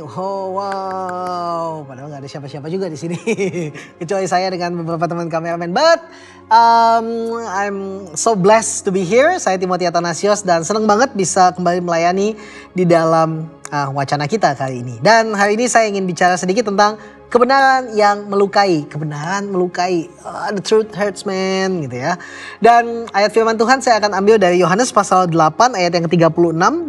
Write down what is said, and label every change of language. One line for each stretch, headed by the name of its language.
Indonesian: Oh wow, padahal nggak ada siapa-siapa juga di sini, kecuali saya dengan beberapa teman kameramen.
English: But I'm so blessed to be here.
Indonesian: Saya Timothy Athanasios dan senang banget bisa kembali melayani di dalam wacana kita kali ini. Dan hari ini saya ingin bicara sedikit tentang kebenaran yang melukai, kebenaran melukai.
English: The truth hurts man,
Indonesian: gitu ya. Dan ayat firman Tuhan saya akan ambil dari Yohanes pasal 8 ayat yang ke-36.